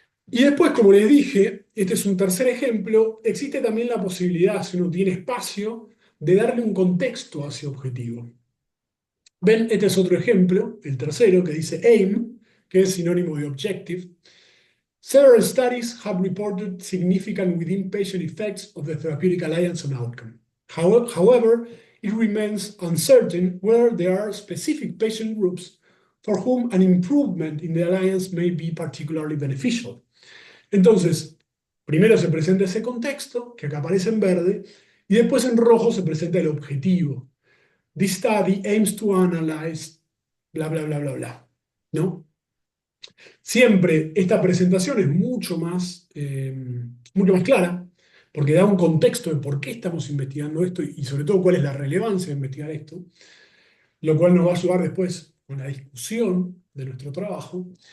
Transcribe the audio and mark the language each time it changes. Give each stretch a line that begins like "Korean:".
Spanish: Y después, como les dije, este es un tercer ejemplo, existe también la posibilidad, si uno tiene espacio, de darle un contexto a ese objetivo. Ven, este es otro ejemplo, el tercero, que dice aim, que es sinónimo de objective.
English: Several studies have reported significant within-patient effects of the therapeutic alliance on outcome. However, it remains uncertain whether there are specific patient groups for whom an improvement in the alliance may be particularly beneficial.
Spanish: Entonces, primero se presenta ese contexto, que acá aparece en verde, y después en rojo se presenta el objetivo.
English: This study aims to analyze bla, bla, bla, bla, bla, ¿no?
Spanish: Siempre esta presentación es mucho más clara, porque da un contexto de por qué estamos investigando esto y sobre todo cuál es la relevancia de investigar esto, lo cual nos va a ayudar después con la discusión de nuestro trabajo.